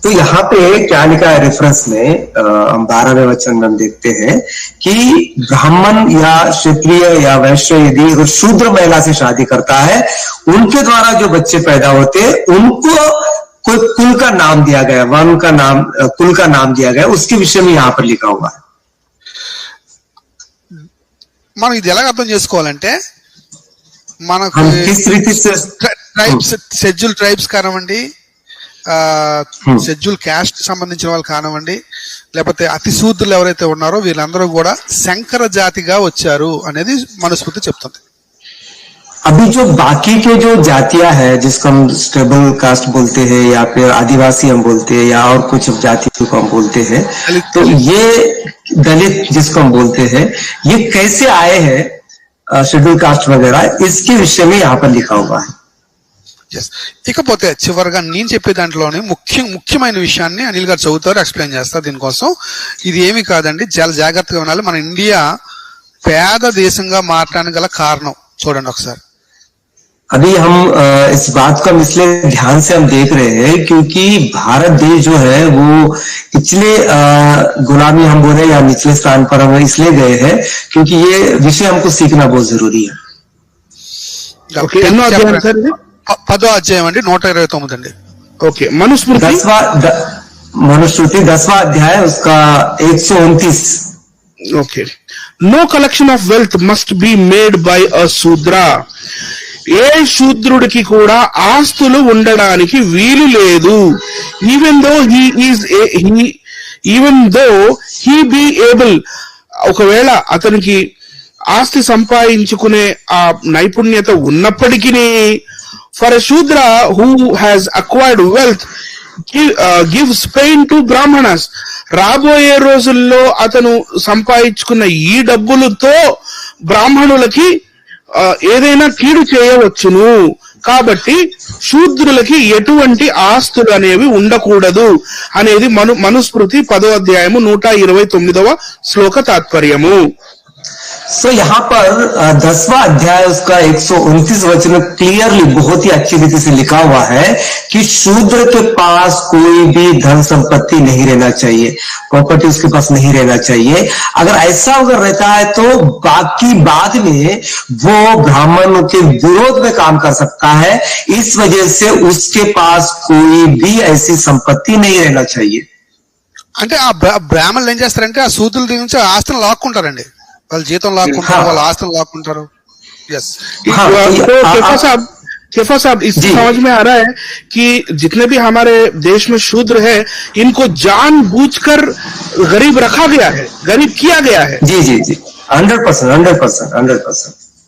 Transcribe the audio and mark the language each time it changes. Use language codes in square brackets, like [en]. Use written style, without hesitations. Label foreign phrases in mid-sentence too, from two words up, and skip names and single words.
[hi] तो यहाँ पे क्या लिखा है रेफरेंस में, हम 12वें वचन में हम देखते हैं कि ब्राह्मण या क्षत्रिय या वैश्य यदि अगर शूद्र महिला से शादी करता है, उनके द्वारा जो बच्चे पैदा होते हैं उनको कोई कुल का नाम दिया गया, वर्ण का नाम, कुल का नाम दिया गया, उसके विषय में यहाँ पर लिखा हुआ है. [te] మనం ఇది ఎలా అర్థం చేసుకోవాలంటే మనకు [hi] हम किस रीति से [te] ట్రైబ్స్, [en] schedule tribes [te] కానివ్వండి, [en] schedule caste [te] సంబంధించిన వాళ్ళు కానివ్వండి, లేకపోతే అతి శూద్రులు ఎవరైతే ఉన్నారో వీళ్ళందరూ కూడా శంకర జాతిగా వచ్చారు అనేది మనుస్మృతి చెప్తుంది. [hi] अभी जो बाकी के जो जातियां हैं जिसको हम [en] stable caste [hi] बोलते हैं या फिर आदिवासी हम बोलते हैं या और कुछ जातियों को हम बोलते हैं, तो ये दलित जिसको हम बोलते हैं, ये कैसे आए हैं [en] schedule caste [hi] वगैरह, इसके विषय में यहाँ पर लिखा हुआ है. [te] ఇకపోతే చివరిగా నేను చెప్పే దాంట్లోనే ముఖ్యమైన విషయాన్ని అనిల్ గారు చదువుతారు, ఎక్స్ప్లెయిన్ చేస్తారు. దీనికోసం ఇది ఏమి కాదండి, చాలా జాగ్రత్తగా వినాలి. మన ఇండియా పేద దేశంగా మారడానికి గల కారణం చూడండి ఒకసారి. [hi] अभी हम इस बात को हम इसलिए ध्यान से हम देख रहे हैं क्योंकि भारत देश जो है वो पिछले गुलामी हम बोले या निचले स्थान पर हम इसलिए गए हैं क्योंकि ये विषय हमको सीखना बहुत जरूरी है. [te] ఎన్నో అధ్యాయం సార్ ఇది? 10వ అధ్యాయం అండి, 129 అండి. ఓకే, మనుస్మృతి [hi] 10वां अध्याय उसका 129. [en] ఓకే, No collection of wealth must be made by a Shudra. [te] ఏ శూద్రుడికి కూడా ఆస్తులు ఉండడానికి వీలు లేదు. [en] even though he be able, [te] ఒకవేళ అతనికి ఆస్తి సంపాదించుకునే ఆ నైపుణ్యత ఉన్నప్పటికీ, [en] for a Shudra who has acquired wealth gives pain to Brahmanas. [te] రాబోయే రోజుల్లో అతను సంపాదించుకున్న ఈ డబ్బులతో బ్రాహ్మణులకి ఏదైనా కీడు చేయవచ్చును. కాబట్టి శూద్రులకి ఎటువంటి ఆస్తులు అనేవి ఉండకూడదు అనేది మనుస్మృతి 10వ అధ్యాయము 129వ శ్లోక తాత్పర్యము. [hi] सो यहाँ पर 10वां अध्याय उसका 129 वचन में क्लियरली बहुत ही अच्छी रीति से लिखा हुआ है कि शूद्र के पास कोई भी धन संपत्ति नहीं रहना चाहिए, प्रॉपर्टी उसके पास नहीं रहना चाहिए. अगर ऐसा अगर रहता है तो बाकी बाद में वो ब्राह्मणों के विरोध में काम कर सकता है. इस वजह से उसके पास कोई भी ऐसी संपत्ति नहीं रहना चाहिए. [te] అంటే ఆ బ్రాహ్మణులు ఏం చేస్తారంటే ఆ శూద్రుల దగ్గర నుంచి ఆస్తిని లాక్కుంటారండి, వాళ్ళ జీతం లాక్కుంటారు, వాళ్ళ ఆస్తులు లాక్కుంటారు. [hi] केफा साहब, इससे समझ में आ रहा है कि जितने भी हमारे देश में शूद्र है इनको जानबूझकर गरीब रखा गया है, गरीब किया गया है. जी जी जी, 100%.